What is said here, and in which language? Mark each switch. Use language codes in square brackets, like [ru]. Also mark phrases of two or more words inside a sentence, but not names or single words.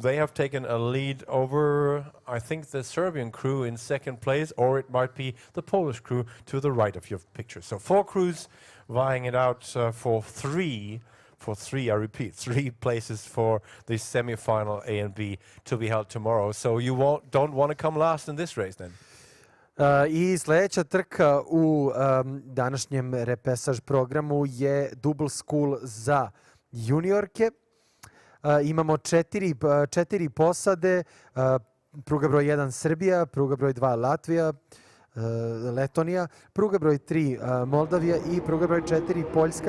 [en] They have taken a lead over, I think, the Serbian crew in 2nd place, or it might be the Polish crew to the right of your picture. So 4 crews vying it out for three, I repeat, 3 places for the semi-final A and B to be held tomorrow. So you don't want to come last in this race then? [sr] I sljedeća trka u današnjem repesaž programu je Double Skull za juniorke. Imamo 4 posade, pruga broj 1 Srbija, pruga broj 2 Latvija, Letonija, pruga broj 3 Moldavija i pruga broj 4 Poljska.